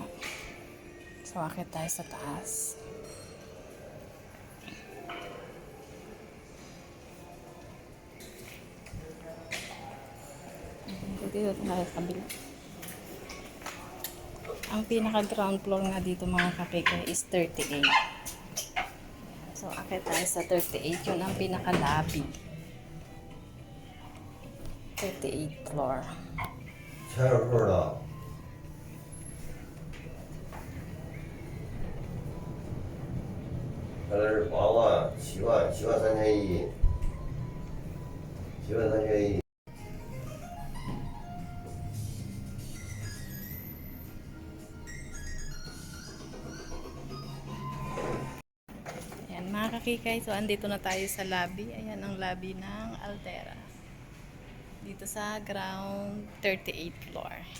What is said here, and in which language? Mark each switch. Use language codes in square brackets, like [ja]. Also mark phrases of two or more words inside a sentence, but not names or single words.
[tl] So, akit tayo sa taas. Dito tayo sa kabila. Ang pinaka ground floor nga dito, mga kakikay, is 38. So, akit tayo sa 38. Yun ang pinaka lobby. 38th floor. [zh] 全有数的。原来是8万、7万、7万3100，7万3100。 [tl] Ayan, mga kakikay. So, andito na tayo sa lobby. Ayan ang lobby ng Altera. Dito sa ground 38th floor.